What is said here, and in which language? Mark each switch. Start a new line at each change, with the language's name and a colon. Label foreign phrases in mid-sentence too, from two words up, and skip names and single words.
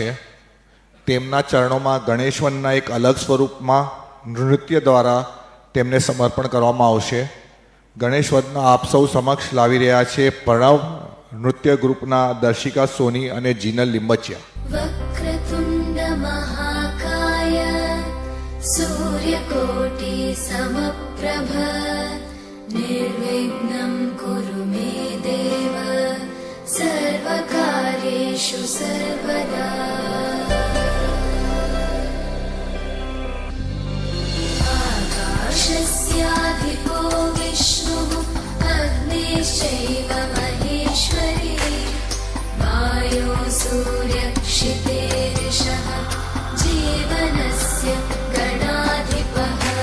Gujarati: તેમના ચરણોમાં ગણેશવનના એક અલગ સ્વરૂપમાં નૃત્ય દ્વારા તેમને સમર્પણ કરવામાં આવશે. ગણેશવનના આપ સૌ સમક્ષ લાવી રહ્યા છે પ્રણવ નૃત્ય ગ્રુપના દર્શિકા સોની અને જીનલ લિંબચિયા.
Sanskrit: વક્રતુંડ મહાકાય सूर्यकोटि समप्रभ निर्विघ्नं कुरु मे देव सर्वकार्येषु सर्वदा. आकाशस्याधिपो विष्णुः अग्निश्चैव महेश्वरी वायो सूर्यक्षितेरिषः जीवनस्य गणाधिपः.